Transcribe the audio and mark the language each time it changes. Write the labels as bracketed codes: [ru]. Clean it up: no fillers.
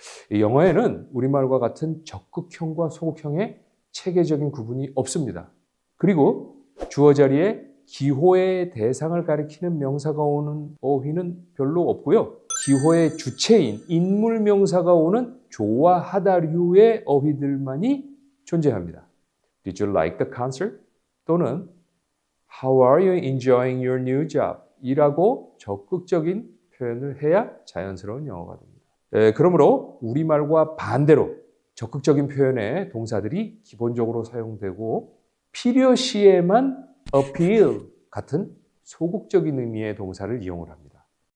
[ko] 영어에는 우리말과 같은 적극형과 소극형의 체계적인 구분이 없습니다. 그리고 주어 자리에 기호의 대상을 가리키는 명사가 오는 어휘는 별로 없고요. 기호의 주체인 인물 명사가 오는 좋아하다류의 어휘들만이 존재합니다. [en] Did you like the concert? [ko] 또는 [en] How are you enjoying your new job? [ko] 이라고 적극적인 표현을 해야 자연스러운 영어가 됩니다. 그러므로 우리말과 반대로 적극적인 표현의 동사들이 기본적으로 사용되고 필요시에만 appeal 같은 소극적인 의미의 동사를 이용을 합니다.